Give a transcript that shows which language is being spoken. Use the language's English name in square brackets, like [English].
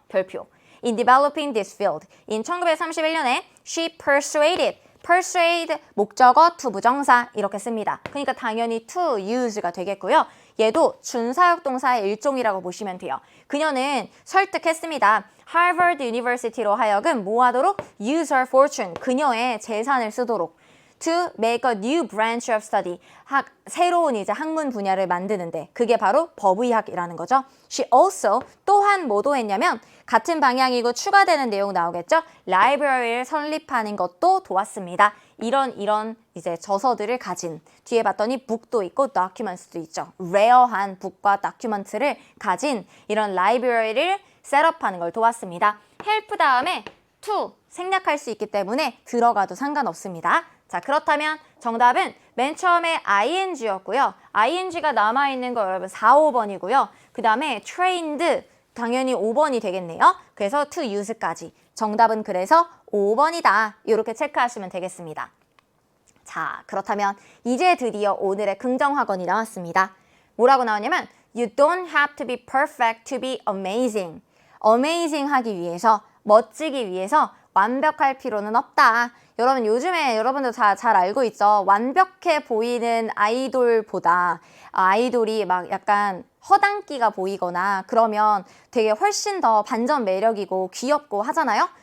[Korean] 별표. [English] In developing this field, in 1931년에 she persuade, [Korean] 목적어 to 부정사 이렇게 씁니다. 그러니까 당연히 to use가 되겠고요. 얘도 준사역동사의 일종이라고 보시면 돼요. 그녀는 설득했습니다. 하버드 유니버시티로 하여금 뭐 하도록? [English] use her fortune, [Korean] 그녀의 재산을 쓰도록. [English] to make a new branch of study. [Korean] 새로운 이제 학문 분야를 만드는데 그게 바로 법의학이라는 거죠. She also 또한 뭐도 했냐면 같은 방향이고 추가되는 내용 나오겠죠. 라이브러리를 설립하는 것도 도왔습니다. 이런 이제 저서들을 가진 뒤에 봤더니 북도 있고 documents도 있죠. 레어한 북과 다큐멘트를 가진 이런 라이브러리를 셋업하는 걸 도왔습니다. help 다음에 to 생략할 수 있기 때문에 들어가도 상관없습니다. 자, 그렇다면 정답은 맨 처음에 ing였고요. ing가 남아있는 거 여러분 4, 5번이고요. 그 다음에 trained 당연히 5번이 되겠네요. 그래서 to use까지. 정답은 그래서 5번이다. 이렇게 체크하시면 되겠습니다. 자, 그렇다면 이제 드디어 오늘의 긍정학원이 나왔습니다. 뭐라고 나오냐면 [English] You don't have to be perfect to be amazing. [Korean] amazing 하기 위해서, 멋지기 위해서 완벽할 필요는 없다. 여러분 요즘에 여러분도 잘 알고 있죠. 완벽해 보이는 아이돌보다 아이돌이 막 약간 허당기가 보이거나 그러면 되게 훨씬 더 반전 매력이고 귀엽고 하잖아요.